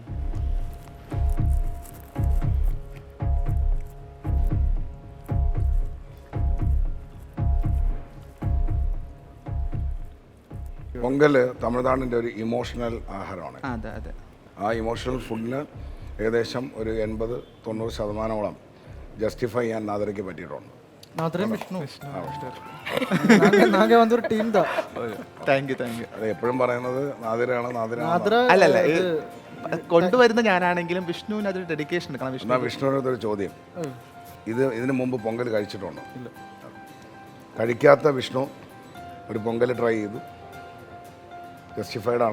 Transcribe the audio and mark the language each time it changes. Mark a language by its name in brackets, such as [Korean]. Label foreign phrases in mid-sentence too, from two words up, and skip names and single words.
[Malayalam] പൊങ്കൽ തമിഴ്നാടിൻ്റെ ഒരു ഇമോഷണൽ ആഹാരമാണ്. അതെ അതെ ആ ഇമോഷണൽ ഫുഡിന് ഏകദേശം ഒരു 80-90% ജസ്റ്റിഫൈ ചെയ്യാൻ നാദരയ്ക്ക് പറ്റിയിട്ടുണ്ട്. [Tamil] நாதரே விஷ்ணு நாங்க வந்து ஒரு டீம் தான் [English] thank you [Malayalam] അത് എപ്പോഴും പറയുന്നത് നാദിരാണ് നാദിരാണ്. நாதர അല്ലല്ല കൊണ്ടുവരുന്ന ഞാനാണെങ്കിലും വിഷ്ണുവിന് അതൊരു ഡെഡിക്കേഷൻ എടുക്കണം എന്നാ വിഷ്ണുവിനോട് ഒരു ചോദ്യം, ഇതിനു മുമ്പ് പൊങ്കൽ കഴിച്ചിട്ടുണ്ടോ? കഴിക്കാത്ത വിഷ്ണു ഒരു പൊങ്കൽ ട്രൈ ചെയ്തു, ജസ്റ്റിഫൈഡ് ആണ്.